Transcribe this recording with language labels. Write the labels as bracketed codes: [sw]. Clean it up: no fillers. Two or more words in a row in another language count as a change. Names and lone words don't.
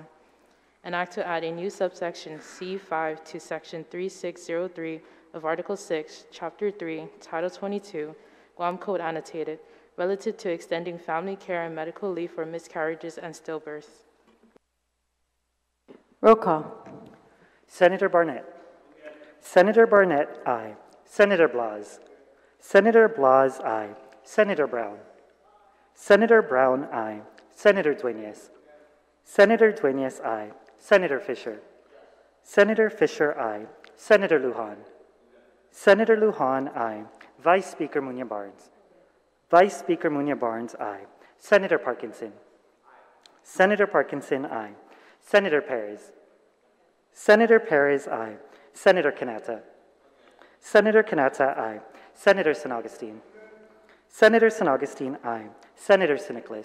[en] An act to add a new subsection C5 to Section 3603 of Article 6, Chapter 3, Title 22, Guam Code Annotated, relative to extending family care and medical leave for miscarriages and stillbirths. Roll call. Senator Barnett. Senator Barnett, aye. Senator Blas. Senator Blas, aye. Senator Brown. Senator Brown, aye. Senator Dueñas. Senator Dueñas, aye. Senator Fisher. Senator Fisher, aye. Senator Lujan. Senator Lujan, aye. Vice Speaker Munoz-Barnes. Vice Speaker Munoz-Barnes, aye. Senator Parkinson. Senator Parkinson, aye. Senator Perez. Senator Perez, aye. Senator Kanata. Senator Kanata, aye. Senator San Augustine. Senator San Augustine, aye. Senator Siniclis.